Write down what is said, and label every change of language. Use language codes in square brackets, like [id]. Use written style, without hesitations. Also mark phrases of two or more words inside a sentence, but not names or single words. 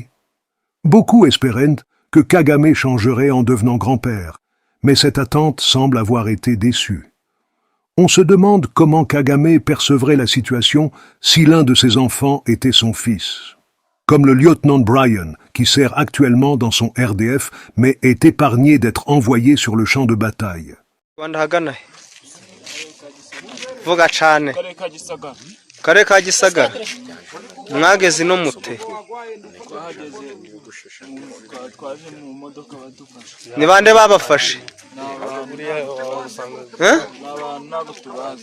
[fr] Beaucoup espéraient que Kagame changerait en devenant grand-père, mais cette attente semble avoir été déçue. On se demande comment Kagame percevrait la situation si l'un de ses enfants était son fils. Comme le lieutenant Brian, qui sert actuellement dans son RDF, mais est épargné d'être envoyé sur le champ de bataille. [rw] Rwanda hagana he? Vuga cane. Kare ka Gisagara. Mwageze no mute. Twaje mu modoka badufasha. Ni bande babafashe? Ntabwo tubazi.